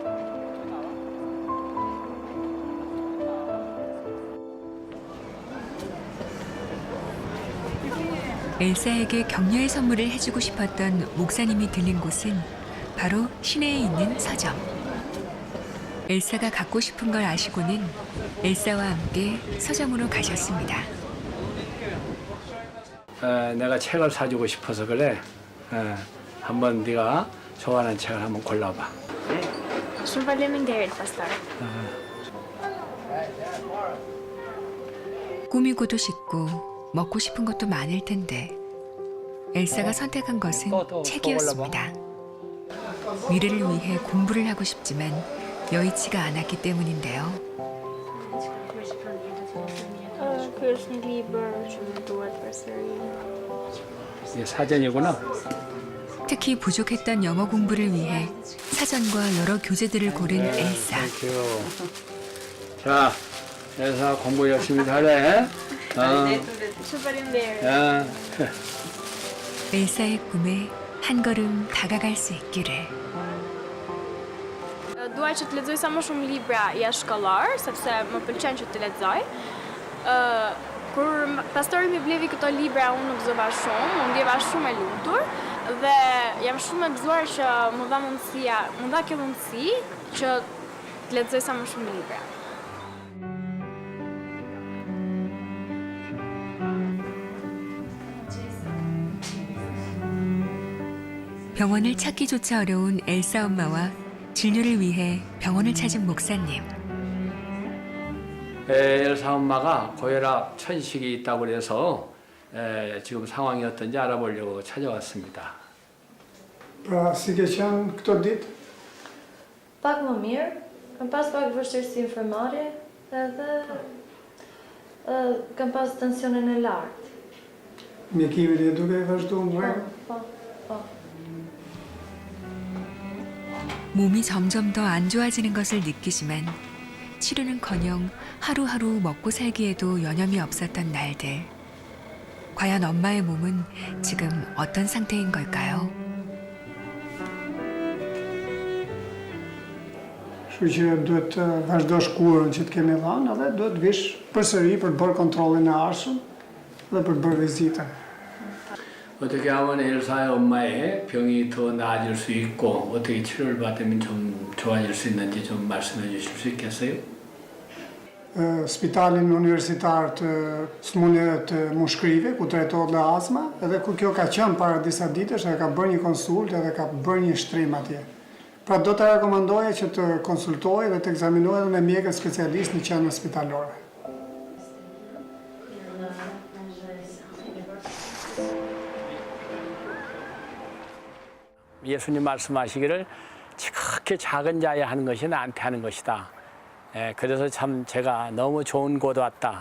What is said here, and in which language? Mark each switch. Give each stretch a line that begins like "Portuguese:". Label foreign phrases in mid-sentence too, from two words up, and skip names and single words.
Korean: 엘사에게 격려의 선물을 해주고 싶었던 목사님이 들린 곳은 바로 시내에 있는 서점. 엘사가 갖고 싶은 걸 아시고는 엘사와 함께 서점으로 가셨습니다. 내가 책을 사주고 싶어서 그래. 한번 네가 좋아하는 책을 한번 골라봐.
Albanian: Shumë faleminderit, pastor.
Korean: 꾸미고도 싶고 먹고 싶은 것도 많을 텐데 엘사가 선택한 것은 또 책이었습니다. 미래를 위해 공부를 하고 싶지만 여의치가 않았기 때문인데요.
Albanian: Ky është një libër që më duhet përsëri.
Korean: 이게 사전이구나. 특히 부족했던 영어 공부를 위해 사전과 여러 교재들을 고른 엘사. 땡큐. 자, 엘사 공부 열심히 잘해.
Albanian: Shumë faleminderit.
Korean: 야. 엘사의 꿈에 한 걸음 다가갈 수 있기를.
Albanian: Duaj që të lexoj sa më shumë libra jashtëkollor, sepse më pëlqen që të lexoj. Kur pastori më blevi këto libra, unë nuk gëzova shumë, unë ndjeva shumë e lumtur dhe jam shumë e gëzuar që më dha kjo mundësi që të lexoj sa më shumë libra.
Korean: 병원을 찾기조차 어려운 엘사 엄마와 진료를 위해 병원을 찾은 목사님. 엘사 엄마가 고혈압 천식이 있다고 그래서 지금 상황이 어떤지 알아보려고 찾아왔습니다.
Albanian: Pra, si ke qenë këto ditë? Pak më mirë, kam pas pak vështirësi infirmare edhe kam pas tensionin e lartë. Mjekimet e duke e vazhdu në rregull? Po.
Korean: 몸이 점점 더 안 좋아지는 것을 느끼지만 치료는커녕 하루하루 먹고 살기에도 여념이 없었던 날들. 과연 엄마의 몸은 지금 어떤 상태인 걸까요?
Albanian: Kështu që duhet të vazhdosh kurën që të kemi dhënë edhe duhet vish përsëri për të bërë kontrollin e ardhshëm dhe për të bërë vizitën.
Korean: 어떻게 하면 엘사의 엄마의 병이 더 나아질 수 있고 어떻게 치료를 받으면 좀 좋아질 수 있는지 좀 말씀해 주실 수 있겠어요?
Albanian: Spitalin universitar të smunjeve të mushkrive, ku trajtohet dhe astma, edhe ku kjo ka qenë para disa ditësh, edhe ka bërë një konsult edhe ka bërë një shtrim atje. Pra do të rekomandoja që të konsultojë dhe të ekzaminohet me mjekët specialist në qendrën spitalore.
Korean: 예수님 말씀하시기를 지극히 작은 자에 하는 것이 나한테 하는 것이다. 그래서 참 제가 너무 좋은 곳 왔다.